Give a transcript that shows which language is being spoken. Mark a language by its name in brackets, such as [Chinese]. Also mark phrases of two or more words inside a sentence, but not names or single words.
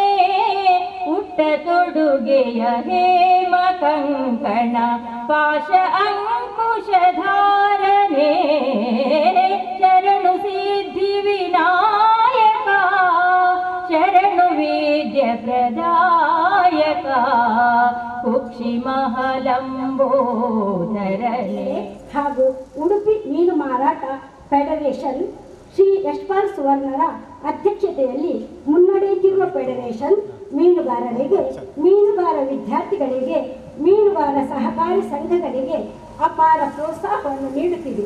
[Kannada] ಪುಟ್ಟತೊಡುಗೆಯ ಹೇಮಕಂಕಣ ಪಾಶ ಅಂಕುಶಧಾರನೆ ಶರಣು ಸಿದ್ಧಿವಿನಾಯಕ ಶರಣು ವಿದ್ಯಾಪ್ರದಾಯಕ ಕುಕ್ಷಿಮಹಲಂಬೋದರನೆ ಹಾಗೂ ಉಡುಪಿ ಮೀನು ಮಾರಾಟ ಫೆಡರೇಷನ್ ಶ್ರೀ ಯಶ್ಪಾಲ್ ಸುವರ್ಣರ ಅಧ್ಯಕ್ಷತೆಯಲ್ಲಿ ಮುನ್ನಡೆಯುತ್ತಿರುವ ಫೆಡರೇಷನ್ ಮೀನುಗಾರರಿಗೆ ಮೀನುಗಾರ ವಿದ್ಯಾರ್ಥಿಗಳಿಗೆ ಮೀನುಗಾರ ಸಹಕಾರಿ ಸಂಘಗಳಿಗೆ ಅಪಾರ ಪ್ರೋತ್ಸಾಹವನ್ನು ನೀಡುತ್ತಿದೆ.